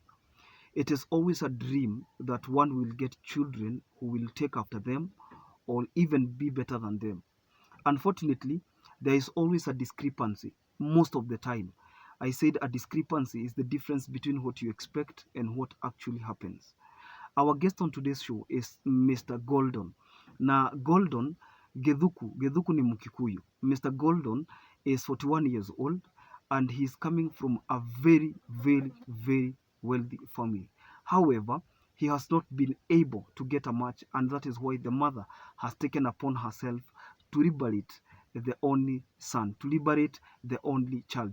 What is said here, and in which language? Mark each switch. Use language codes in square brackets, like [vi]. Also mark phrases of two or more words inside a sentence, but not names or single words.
[en] It is always a dream that one will get children who will take after them or even be better than them. Unfortunately, there is always a discrepancy most of the time. I said a discrepancy is the difference between what you expect and what actually happens. Our guest on today's show is Mr. Goldon. [sw] Na Goldon Gedhuku ni Mkikuyu. [en] Mr. Goldon is 41 years old and he's coming from a very, very, very wealthy family. However, he has not been able to get a match, and that is why the mother has taken upon herself to liberate the only son, to liberate the only child.